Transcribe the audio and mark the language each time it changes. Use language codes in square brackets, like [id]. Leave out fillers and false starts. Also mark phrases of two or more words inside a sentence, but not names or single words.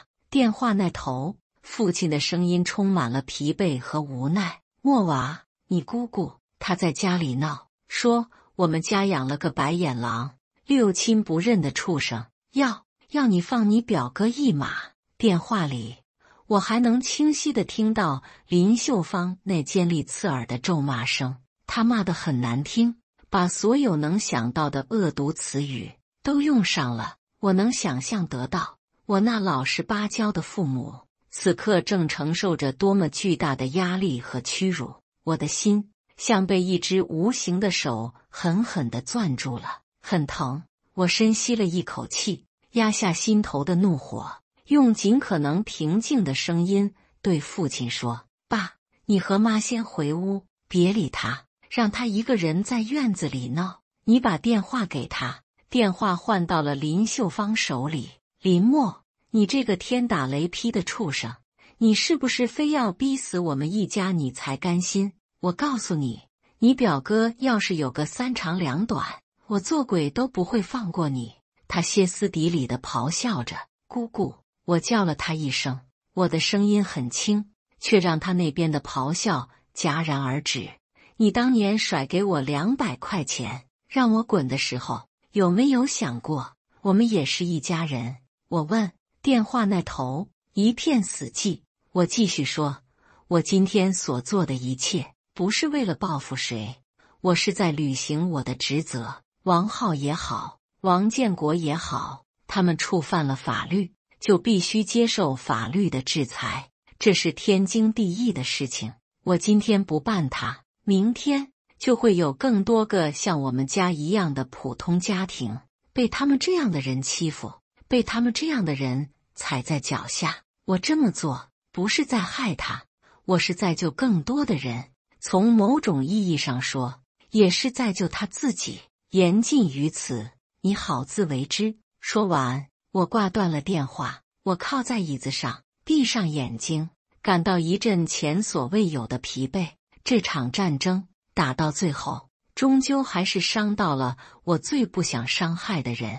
[zh] 電話那頭，父親的聲音充滿了疲憊和無奈。莫娃，你姑姑她在家裡鬧，說我們家養了個白眼狼，六親不認的畜生，要你放你表哥一馬。電話裡，我還能清晰地聽到林秀芳那尖利刺耳的咒罵聲，她罵得很難聽，把所有能想到的惡毒詞語都用上了。我能想象得到，我那老實巴交的父母此刻正承受着多麼巨大的壓力和屈辱。我的心像被一只無形的手狠狠地攥住了，很疼。我深吸了一口气，壓下心頭的怒火，用盡可能平靜的聲音對父親說：爸，你和媽先回屋， 別理他，讓他一個人在院子裡鬧。你把電話給他。電話換到了林秀芳手裡。林默，你這個天打雷劈的畜生，你是不是非要逼死我們一家你才甘心？我告訴你，你表哥要是有個三長兩短，我做鬼都不會放過你。他歇斯底里地咆哮着。姑姑，我叫了他一聲，我的聲音很輕，卻讓他那邊的咆哮戛然而止。你當年甩給我200塊錢，讓我滾的時候，有沒有想過我們也是一家人？我問。電話那頭一片死寂。我繼續說，我今天所做的一切不是為了報復誰，我是在履行我的職責。王浩也好，王建國也好，他們觸犯了法律，就必須接受法律的制裁，這是天經地義的事情。我今天不辦他，明天就會有更多個像我們家一樣的普通家庭被他們這樣的人欺負，被他們這樣的人踩在腳下。我這麼做不是在害他，我是在救更多的人，從某種意義上說，也是在救他自己。言盡於此，你好自為之。說完，我掛斷了電話。我靠在椅子上，閉上眼睛，感到一陣前所未有的疲憊。這場戰爭打到最後，終究還是傷到了我最不想傷害的人。